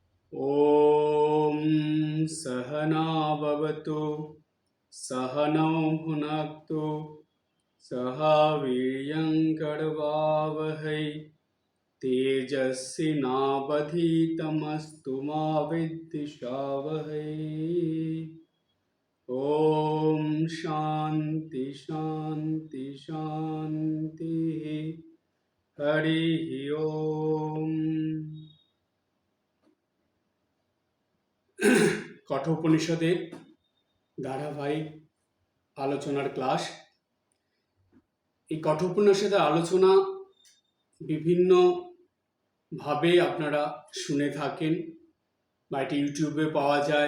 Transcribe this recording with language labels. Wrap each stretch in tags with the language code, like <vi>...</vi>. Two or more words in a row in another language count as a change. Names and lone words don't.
<sa>ॐ सहना भवतु सहनौ भुनक्तु सह वीर्यङ्करवावहै तेजस्विनावधीतमस्तु मा विद्विषावहै। ॐ शान्ति शान्ति शान्तिः। हरिः ओम्।</sa> <bn>কঠোপনিষদের ধারাবাহিক আলোচনার ক্লাস। এই কঠোপনিষদের আলোচনা বিভিন্নভাবে আপনারা শুনে থাকেন বা এটি ইউটিউবে পাওয়া যায়।</bn>